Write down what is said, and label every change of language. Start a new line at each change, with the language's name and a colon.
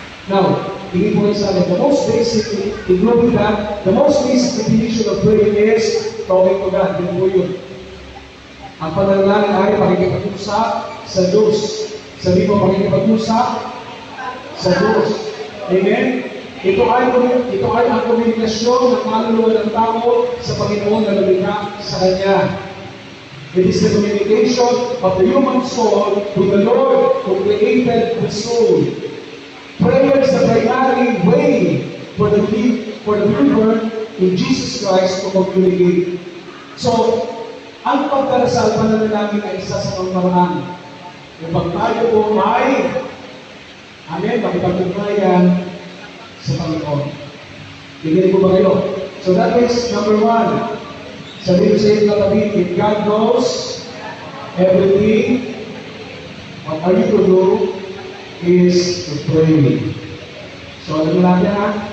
English: Now,
Filipino: tingin po sa akin,
English: the most basic, ignoring that, the most basic definition of prayer is talking to God.
Filipino: Yun po yun. Ang panalangin ay pakikipag-usap sa Diyos. Sabi mo, pakikipag-usap sa Diyos. Amen? Ito ay ang komunikasyon ng kaluluwa ng tao sa Panginoon na lumikha sa Kanya.
English: It is the communication of the human soul with the Lord who created the soul. Prayer is the primary way for the believer in Jesus Christ to communicate.
Filipino: So, ang pagdarasal pananalangin ay isa sa pangparaan. Kapag tayo po ay makipagtugnayan sa Panginoon. Bigyan ko ba kayo?
English: So that is number 1.
Filipino: Sabihin sa inyo katabi,
English: if God knows everything, what are you to do is to pray. So
Filipino: alam natin ha?